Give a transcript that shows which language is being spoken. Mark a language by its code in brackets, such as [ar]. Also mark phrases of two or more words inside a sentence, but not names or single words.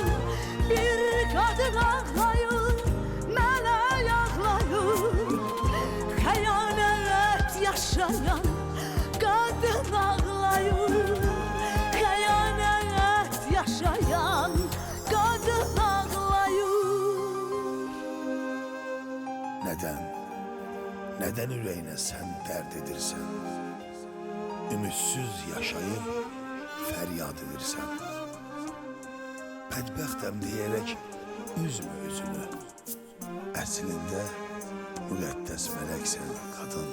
[az] Bir kadın ağlayır, mənə yağlayır, xəyanət yaşayan kadın ağlayır. Xəyanət yaşayan kadın ağlayır. [tr] Neden? [az] Neden ürəyinə sən dərd edirsən? Ümidsiz yaşayıb fəryad edirsən. Bədbəxtəm deyərək üzmə özünü. Əslində müqəddəs mələksən qadın.